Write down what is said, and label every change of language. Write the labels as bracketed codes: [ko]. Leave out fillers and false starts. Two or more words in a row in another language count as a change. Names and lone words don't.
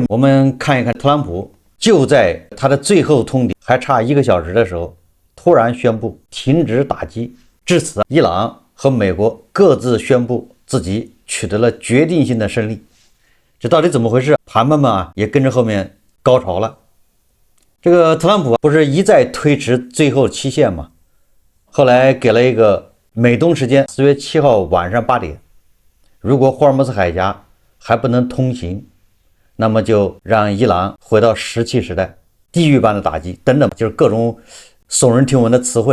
[zh] 我們看一看特朗普就在他的最後通牒還差1個小時的時候，突然宣布停止打擊，至此伊朗和美國各自宣布自己取得了決定性的勝利。這到底怎麼回事？盤盤們也跟着後面高潮了。這個特朗普不是一再推遲最後期限嗎？後來給了一個美東時間4月7號晚上8點，如果霍爾木茲海峽還不能通行，那麼就讓伊朗回到石器時代，地獄般的打擊等等，就是各種耸人聽聞的詞彙。